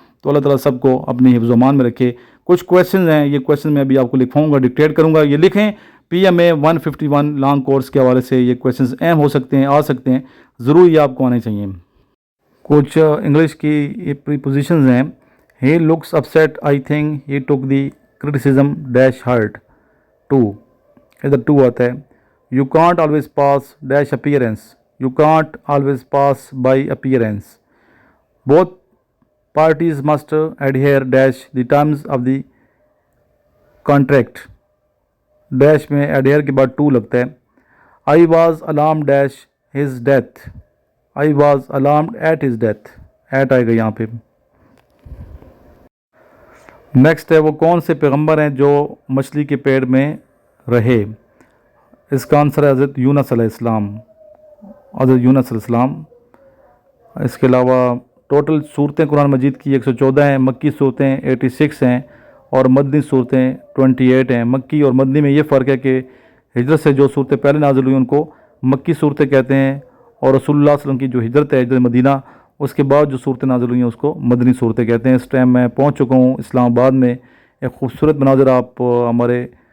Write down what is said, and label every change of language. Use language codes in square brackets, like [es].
[ur] تو اللہ تعالیٰ سب کو اپنی حفظ و امان میں رکھے۔ کچھ کویشچنز ہیں، یہ کویشچن میں ابھی آپ کو لکھواؤں گا، ڈکٹیٹ کروں گا، یہ لکھیں۔ PMA 151 لانگ کورس کے حوالے سے یہ کویشچنز اہم ہو سکتے ہیں، آ سکتے ہیں، ضرور یہ آپ کو آنے چاہیے۔ کچھ انگلش کی یہ پریپوزیشنز ہیں۔ [en] He looks upset, I think he took the criticism dash hurt too. [ur] ادھر ٹو آتا ہے۔ [en] You can't always pass dash appearance. You can't always pass by appearance. Both parties must adhere dash the terms of the contract. [ur] Dash میں adhere کے بعد to لگتا ہے۔ [en] I was alarmed dash his death. I was alarmed at his death. [ur] at آئے گا یہاں پہ۔ Next ہے، وہ کون سے پیغمبر ہیں جو مچھلی کے پیڑ میں رہے؟ اس کا آنسر ہے حضرت یونس علیہ السلام، حضرت یونس علیہ السلام۔ اس کے علاوہ ٹوٹل صورتیں قرآن مجید کی 114 ہیں، مکی صورتیں 86 ہیں، اور مدنی صورتیں 28 ہیں۔ مکی اور مدنی میں یہ فرق ہے کہ ہجرت سے جو صورتیں پہلے نازل ہوئی ان کو مکی صورتیں کہتے ہیں، اور رسول اللہ صلی اللہ علیہ وسلم کی جو ہجرت ہے، ہجرت مدینہ، اس کے بعد جو صورتیں نازل ہوئی ہیں اس کو مدنی صورتیں کہتے ہیں۔ اس ٹائم میں پہنچ چکا ہوں اسلام آباد میں، ایک خوبصورت مناظر آپ ہمارے